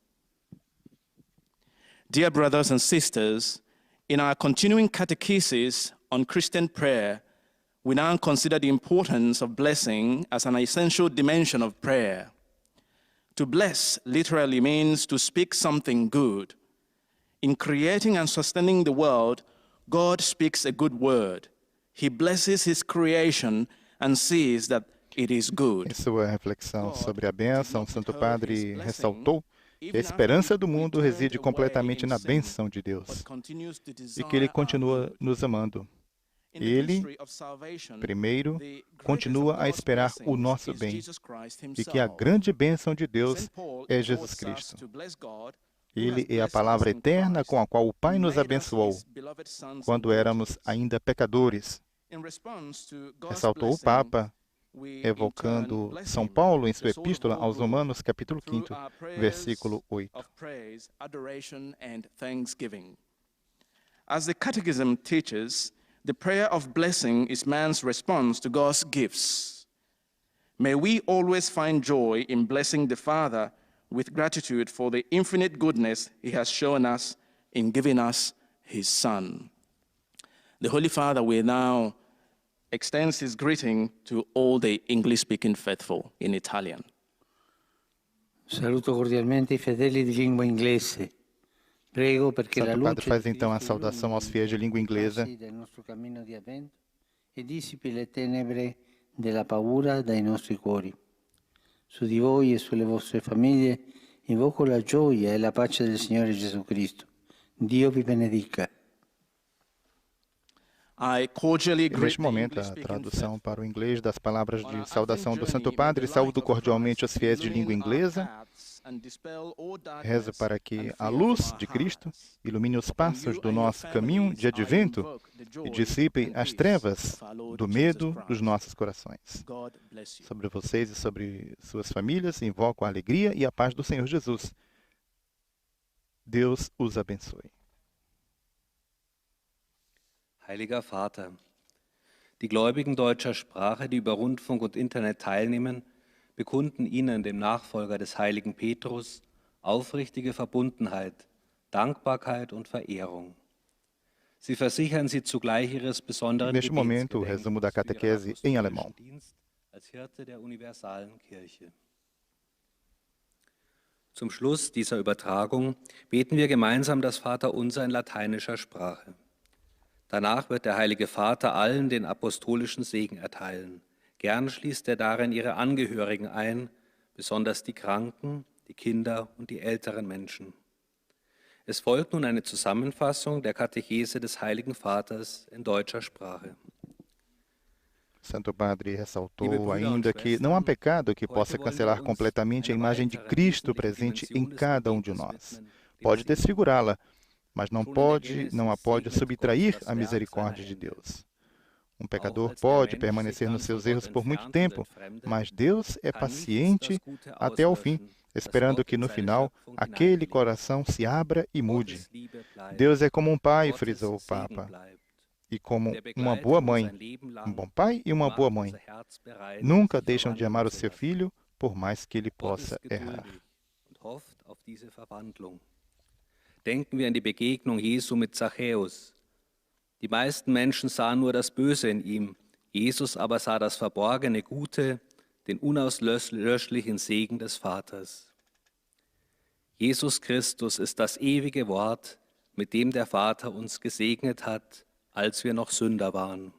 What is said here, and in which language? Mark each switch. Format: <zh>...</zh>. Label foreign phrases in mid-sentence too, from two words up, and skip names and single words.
<en>Dear brothers and sisters, in our continuing catechesis on Christian prayer, we now consider the importance of blessing as an essential dimension of prayer. To bless literally means to speak something good. In creating and sustaining the world, God speaks a good word. He blesses his creation and sees that it is good.</en> <pt>Em sua reflexão sobre a bênção, o Santo Padre ressaltou que a esperança do mundo reside completamente na bênção de Deus e que Ele continua nos amando. Ele, primeiro, continua a esperar o nosso bem e que a grande bênção de Deus é Jesus Cristo. Ele é a palavra eterna com a qual o Pai nos abençoou quando éramos ainda pecadores. Ressaltou o Papa, evocando São Paulo em sua epístola aos Romanos, capítulo 5, versículo 8.</pt> <en>As the Catechism teaches, the prayer of blessing is man's response to God's gifts. May we always find joy in blessing the Father with gratitude for the infinite goodness he has shown us in giving us his Son. The Holy Father will now extend his greeting to all the English-speaking faithful in Italian.</en> <it>Saluto cordialmente I fedeli di lingua inglese. Prego perché la</it> <pt>Santo</pt> <it>luce</it> <pt>Padre faz</pt> <it>di</it> <pt>então a</pt> <it>Cristo</it> <pt>saudação aos fiéis de língua inglesa.</pt> <it>illumini del nostro cammino di avvento e dissipi le tenebre della paura dai nostri cuori. Su di voi e sulle vostre famiglie invoco la gioia e la pace del Signore Gesù Cristo. Dio vi benedica.</it> <en>I cordially</en> <pt>E</pt> <en>greet</en> <pt>neste</pt> <en>the</en> <pt>momento, a</pt> <en>English-speaking</en> <pt>tradução</pt> <en>faithful.</en> <pt>para o inglês das palavras de saudação do Santo Padre. Saúdo cordialmente os fiéis de língua inglesa. Rezo para que a luz de Cristo ilumine os passos do nosso caminho de advento e dissipe as trevas do medo dos nossos corações. Sobre vocês e sobre suas famílias, invoco a alegria e a paz do Senhor Jesus. Deus os abençoe.</pt> <de>Heiliger Vater, die Gläubigen deutscher Sprache, die über Rundfunk und Internet teilnehmen, bekunden Ihnen, dem Nachfolger des heiligen Petrus, aufrichtige Verbundenheit, Dankbarkeit und Verehrung. Sie versichern Sie zugleich Ihres besonderen</de> <pt>Neste momento, o resumo da catequese em alemão.</pt> <de>Dienst als Hirte der universalen Kirche. Zum Schluss dieser Übertragung beten wir gemeinsam das Vaterunser in lateinischer Sprache. Danach wird der Heilige Vater allen den apostolischen Segen erteilen. Gern schließt er darin ihre Angehörigen ein, besonders die Kranken, die Kinder und die älteren Menschen. Es folgt nun eine Zusammenfassung der Katechese des Heiligen Vaters in deutscher Sprache.</de> <pt>Santo Padre ressaltou ainda que não há pecado que possa cancelar completamente a imagem de Cristo presente em cada de nós. Pode desfigurá-la, mas não a pode subtrair a misericórdia de Deus. Um pecador pode permanecer nos seus erros por muito tempo, mas Deus é paciente até o fim, esperando que no final aquele coração se abra e mude. Deus é como um pai, frisou o Papa, e como uma boa mãe. Um bom pai e uma boa mãe nunca deixam de amar o seu filho, por mais que ele possa errar.</pt> <de>Denken wir an die Begegnung Jesu mit Zachäus. Die meisten Menschen sahen nur das Böse in ihm, Jesus aber sah das verborgene Gute, den unauslöschlichen Segen des Vaters. Jesus Christus ist das ewige Wort, mit dem der Vater uns gesegnet hat, als wir noch Sünder waren.</de>